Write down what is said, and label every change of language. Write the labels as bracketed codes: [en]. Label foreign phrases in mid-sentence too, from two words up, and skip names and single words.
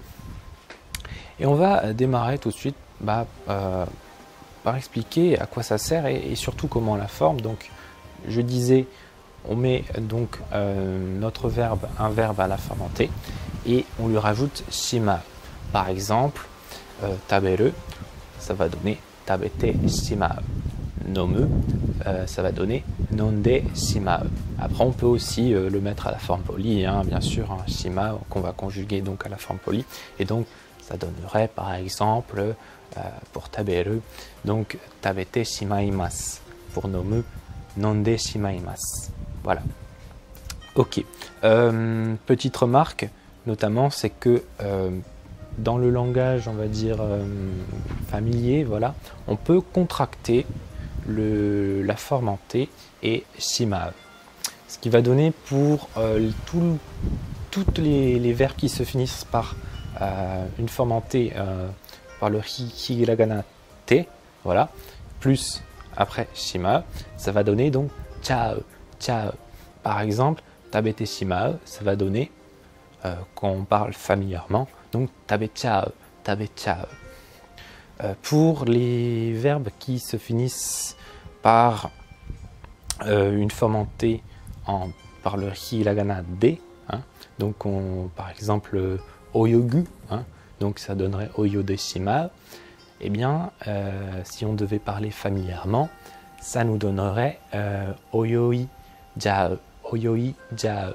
[fr] Et on va démarrer tout de suite par expliquer à quoi ça sert et surtout comment on la forme. Donc je disais, on met donc notre verbe, un verbe à la forme en T et on lui rajoute shimau. Par exemple, taberu, ça va donner [ja] 食べてしまう. [fr] Nomu, ça va donner [ja] 飲んでしまう. [fr] Après, on peut aussi le mettre à la forme polie, bien sûr, shimau qu'on va conjuguer donc à la forme polie. Et donc, ça donnerait par exemple pour taberu, donc [ja] 食べてしまいます. [fr] Pour nomu, [ja] 飲んでしまいます. [fr] Voilà. Ok. Petite remarque, notamment, c'est que dans le langage, on va dire familier, voilà, on peut contracter la forme en T et shimau. Ce qui va donner pour toutes les verbes qui se finissent par une forme en T par le hiragana T, voilà, plus après shimau, ça va donner donc [ja] ちゃう、ちゃう. [fr] Par exemple, [ja] 食べてしまう, [fr] ça va donner, quand on parle familièrement, donc [ja] 食べちゃう、食べちゃう. [fr] Pour les verbes qui se finissent par une forme en T par le hiragana D, donc par exemple oyogu, donc ça donnerait [ja] 泳いでしまう, [fr] eh bien si on devait parler familièrement, ça nous donnerait [ja] 泳いじゃう、泳いじゃう.